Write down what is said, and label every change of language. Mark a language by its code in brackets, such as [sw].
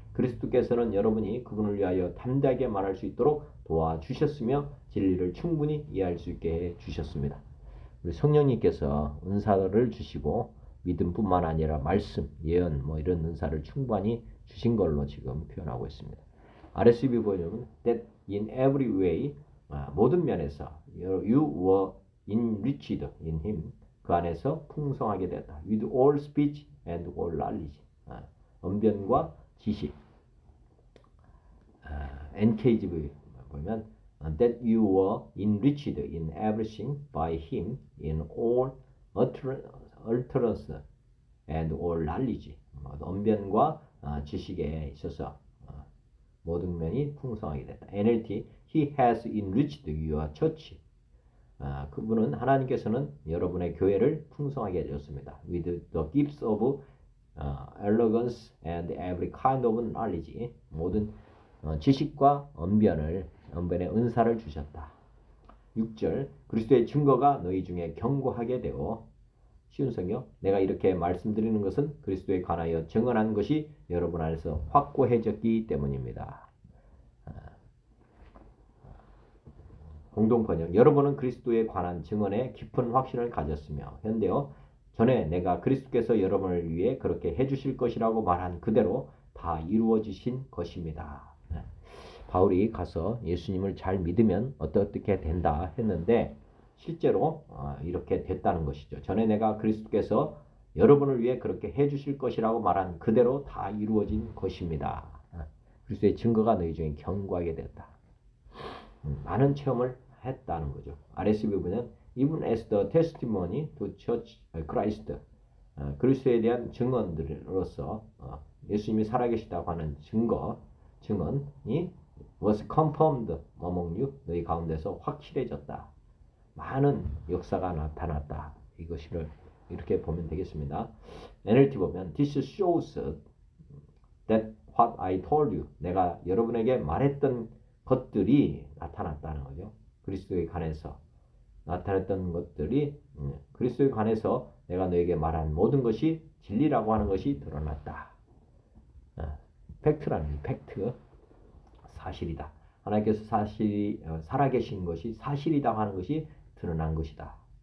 [ko] 그리스도께서는 여러분이 그분을 위하여 담대하게 말할 수 있도록 도와주셨으며 진리를 충분히 이해할 수 있게 해 주셨습니다. 우리 성령님께서 은사를 주시고 믿음뿐만 아니라 말씀, 예언 이런 은사를 충분히 주신 걸로 지금 표현하고 있습니다. RSV 버전은 [en] that in every way [ko] 모든 면에서 [en] you were enriched in him [ko] 그 안에서 풍성하게 됐다. [en] with all speech and all knowledge [ko] 언변과 지식 NKJV 보면 [en] that you were enriched in everything by him in all utterance and all knowledge [ko] 언변과 지식에 있어서 모든 면이 풍성하게 됐다. [en] NLT He has enriched your church. [ko] 그분은 하나님께서는 여러분의 교회를 풍성하게 해줬습니다. [en] With the gifts of eloquence and every kind of knowledge. [ko] 모든 지식과 언변의 은사를 주셨다. 6절 그리스도의 증거가 너희 중에 견고하게 되어 쉬운 성경 내가 이렇게 말씀드리는 것은 그리스도에 관하여 증언한 것이 여러분 안에서 확고해졌기 때문입니다. 공동번역 여러분은 그리스도에 관한 증언에 깊은 확신을 가졌으며 현대어 전에 내가 그리스도께서 여러분을 위해 그렇게 해주실 것이라고 말한 그대로 다 이루어지신 것입니다. 바울이 가서 예수님을 잘 믿으면 어떻게 된다 했는데 실제로 이렇게 됐다는 것이죠. 전에 내가 그리스도께서 여러분을 위해 그렇게 해주실 것이라고 말한 그대로 다 이루어진 것입니다. 그리스도의 증거가 너희 중에 견고하게 됐다. 많은 체험을 했다는 거죠. RSV 보면 [en] even as the testimony to church Christ [ko] 그리스도에 대한 증언들로서 예수님이 살아계시다고 하는 증언이 [en] was confirmed among you [ko] 너희 가운데서 확실해졌다. 많은 역사가 나타났다. 이것을 이렇게 보면 되겠습니다. NLT 보면 [en] This shows that what I told you [ko] 내가 여러분에게 말했던 것들이 나타났다는 거죠. 그리스도에 관해서 나타났던 것들이 그리스도에 관해서 내가 너에게 말한 모든 것이 진리라고 하는 것이 드러났다. 팩트라는 팩트 사실이다. 하나님께서 살아계신 것이 사실이다 하는 것이 드러난 것이다.